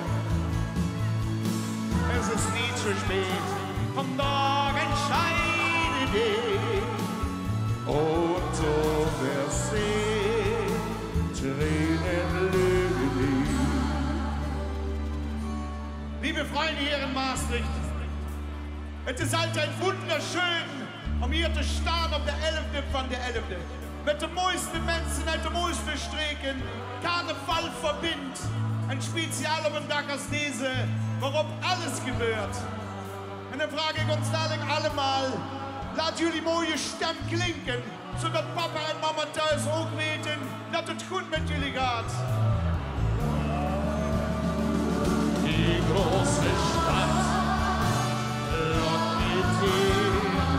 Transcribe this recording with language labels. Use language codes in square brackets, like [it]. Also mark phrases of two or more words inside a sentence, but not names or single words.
[de] Es ist nie zu spät, komm doch, entscheide dich und du wirst sehen, Tränen lügen nicht. Liebe Freunde hier in Maastricht, es ist halt ein wunderschön, [nl] om hier te staan op de 11e van de 11e. Met de mooiste mensen uit de mooiste streken. Carnaval verbindt. [de] Ein Spezial [nl] op een dag als deze, waarop alles gebeurt. En dan vraag ik ons dadelijk allemaal, laat jullie mooie stem klinken, zodat papa en mama thuis ook weten dat het goed met jullie gaat. [de] Die große Stadt lockt mit dir.